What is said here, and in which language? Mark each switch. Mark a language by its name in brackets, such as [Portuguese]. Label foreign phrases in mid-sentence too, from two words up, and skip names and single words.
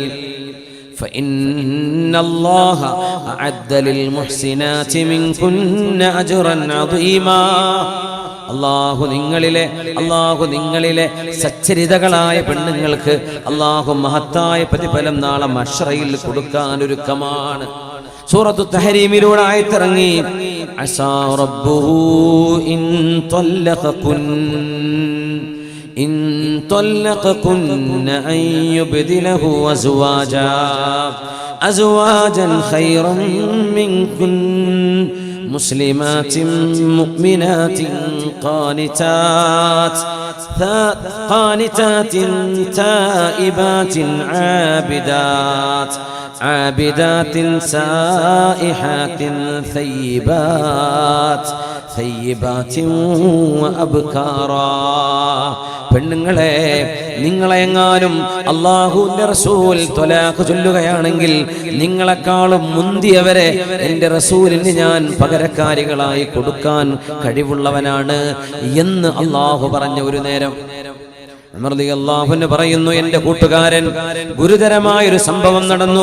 [Arabic] فإن الله أعد للمحسنات منكن أجرا عظيما, [Malayalam] അല്ലാഹു നിങ്ങളിലെ സച്ചരിതകളായ പെണ്ണുങ്ങൾക്ക് അല്ലാഹു മഹത്തായ പ്രതിഫലം നാളെ മഹ്ശറയിൽ കൊടുക്കാൻ ഒരുക്കമാണ്. സൂറത്തു തഹരീമിലൂടെ ആയത്തിറങ്ങി, [Arabic] عسى ربه إن طلقكن أن يبدله أزواجا خيرا منكن مسلمات مؤمنات قانتات تائبات عابدات سائحات ثيبات وأبكارا. [Malayalam] പെണ്ണുങ്ങളെ, നിങ്ങളെങ്ങാനും അല്ലാഹുവിന്റെ റസൂൽ ത്വലാഖ് ചൊല്ലുകയാണെങ്കിൽ നിങ്ങളെക്കാളും മുന്തിയവരെ എൻ്റെ റസൂലിന് ഞാൻ പകരക്കാരികളായി കൊടുക്കാൻ കഴിവുള്ളവനാണ് എന്ന് അല്ലാഹു പറഞ്ഞ ഒരു നേരം ഉമർ [Arabic] رضي الله عنه [Malayalam] പറയുന്നു, എൻ്റെ കൂട്ടുകാരൻ, ഗുരുതരമായൊരു സംഭവം നടന്നു.